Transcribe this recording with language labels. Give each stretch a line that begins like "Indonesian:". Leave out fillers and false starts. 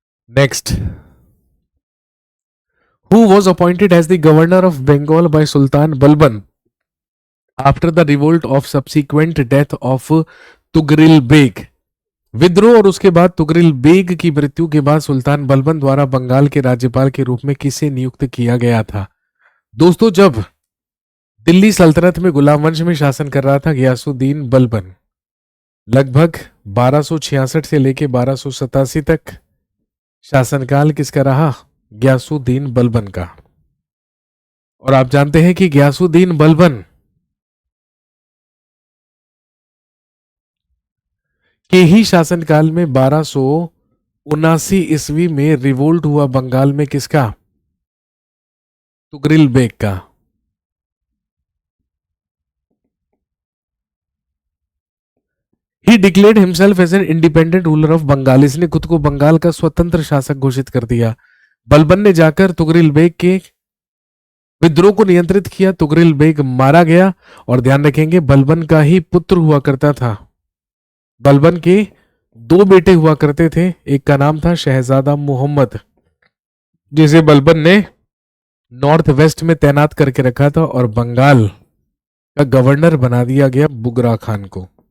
English: Next, who was appointed as the governor of Bengal by Sultan Balban after the revolt of subsequent death of Tughril Beg?
Hindi: विद्रोह और उसके बाद Tughril bag की मृत्यु के बाद सुल्तान बलबन द्वारा बंगाल के राज्यपाल के रूप में किसे नियुक्त किया गया था? दोस्तों, जब दिल्ली सल्तनत में गुलाम वंश में शासन कर रहा था गयासुद्दीन बलबन, लगभग 1266 से लेकर 1287 तक शासनकाल किसका रहा? गयासुद्दीन बलबन का। और आप जानते हैं कि गयासुद्दीन बलबन के ही शासनकाल में 1279 ईस्वी में रिवोल्ट हुआ बंगाल में किसका? तुगरिल बेग का।
English: He declared himself as an independent ruler of Bengal.
Hindi: इसने खुद को बंगाल का स्वतंत्र शासक घोषित कर दिया। बलबन ने जाकर तुगरिल बेग के विद्रोह को नियंत्रित किया। तुगरिल बेग मारा गया। और ध्यान रखेंगे, बलबन का ही पुत्र हुआ करता था। बलबन के 2 बेटे हुआ करते थे। एक का नाम था शहजादा मोहम्मद, जिसे बलबन ने नॉर्थ वेस्ट में तैनात करके रखा था, और बंगाल का गवर्नर बना दिया गया बुगरा खान को।